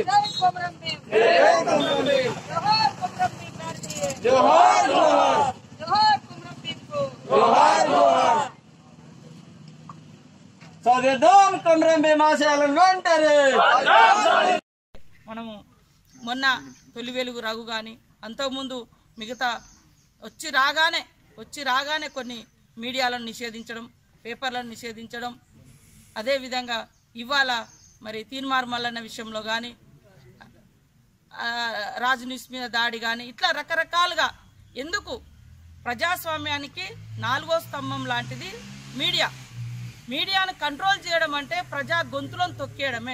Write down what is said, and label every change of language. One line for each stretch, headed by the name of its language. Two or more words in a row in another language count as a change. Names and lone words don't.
Hindi: जय कोमरम भीम जय कोमरम भीम जोहार कोमरम भीम भारतीय जोहार जोहार जोहार कोमरम भीम को जोहार जोहार
Telugu: సాగేద్దాం కొమరం భీం ఆశయాలను అంటారు. మనము మొన్న తొలి వెలుగు రఘు కానీ అంతకుముందు మిగతా వచ్చి రాగానే కొన్ని మీడియాలను నిషేధించడం, పేపర్లను నిషేధించడం, అదేవిధంగా ఇవాళ మరి తీన్మార్ మల్లన్న విషయంలో కానీ, రాజ్ న్యూస్ మీద దాడి కానీ, ఇట్లా రకరకాలుగా ఎందుకు ప్రజాస్వామ్యానికి 4వ స్తంభం లాంటిది మీడియాను కంట్రోల్ చేయడం అంటే ప్రజా గొంతులను తొక్కేయడమే.